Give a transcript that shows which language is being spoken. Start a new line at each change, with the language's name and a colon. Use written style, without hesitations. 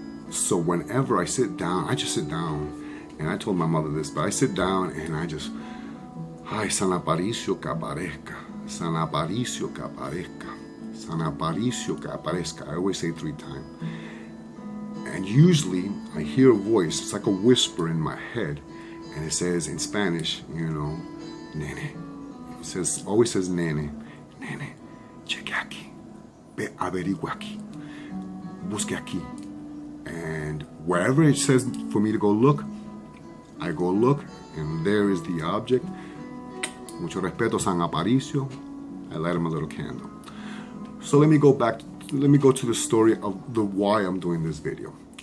English: So whenever I sit down, I just sit down, and I told my mother this, but I sit down and I just,
Spanish: Ay, San Aparicio que aparezca,
English: San Aparicio que aparezca, San Aparicio que aparezca. I always say 3 times. And usually I hear a voice, it's like a whisper in my head, and it says in Spanish, you know, Nene. It always says Nene.
Spanish: Nene, cheque aquí, ve averigua aquí, busque aquí.
English: And wherever it says for me to go look, I go look, and there is the object.
Spanish: Mucho respeto,
English: San Aparicio. I light him a little candle. So let me go to the story of why I'm doing this video.